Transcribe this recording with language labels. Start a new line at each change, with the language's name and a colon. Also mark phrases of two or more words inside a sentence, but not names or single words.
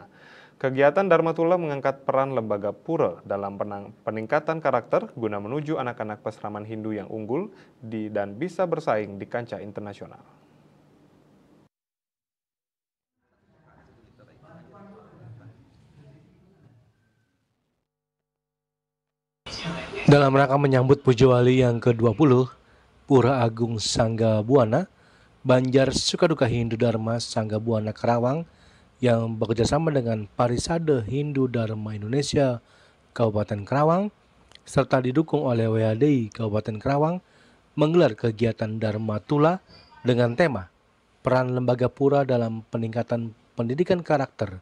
Indonesian: Kegiatan Dharmatula mengangkat peran lembaga pura dalam peningkatan karakter guna menuju anak-anak peseraman Hindu yang unggul dan bisa bersaing di kancah internasional. Dalam rangka menyambut Pujawali yang ke-20, Pura Agung Sangga Buana, Banjar Sukaduka Hindu Dharma Sangga Buana Karawang yang bekerjasama dengan Parisade Hindu Dharma Indonesia Kabupaten Karawang serta didukung oleh WHDI Kabupaten Karawang menggelar kegiatan Dharma Tula dengan tema Peran Lembaga Pura dalam Peningkatan Pendidikan Karakter.